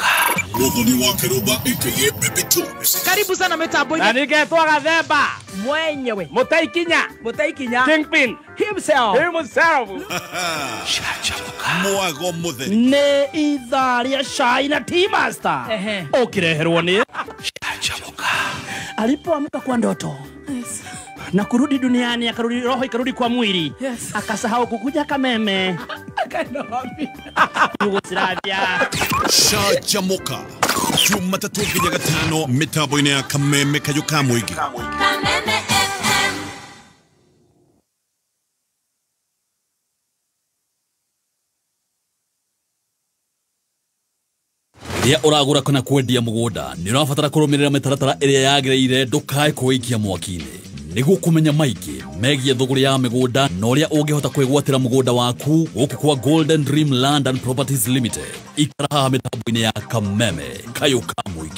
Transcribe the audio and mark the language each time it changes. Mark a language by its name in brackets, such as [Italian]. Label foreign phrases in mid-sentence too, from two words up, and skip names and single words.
[Kikuyu] Mũthoni wa Kĩrũmba aka Baby Tops. [Swahili] Karibu sana [Kikuyu] mitambo-inĩ. Na ningetwa Gathemba mwenyewe Mutaikinya [English] Kingpin himself. [Kikuyu] Mwago mũtheri. Nĩ ithaa rĩa cai na Tea Master. [Swahili] Ũkĩreherwo nĩ alipoamka kwa ndoto na kurudi duniani akarudi roho ikarudi kwa mwili akasahau kukuja kameme [Kikuyu] Shajamoka Jumatatu nginya gatano mitambo-inĩ ya Kameme Kayuka Mwingi. Ria uragura kana kwendia mugunda ni urabatara kurumirira mitaratara iria yagireire ndukae kuikia mwakini niguo kumenya maiki megie thoguri ya migunda na uria ungihota kwigwatira mugunda waku guku kwa Golden Dream Land and Properties Limited ikaraha mitambo-inĩ ya Kameme Kayuka Mwingi.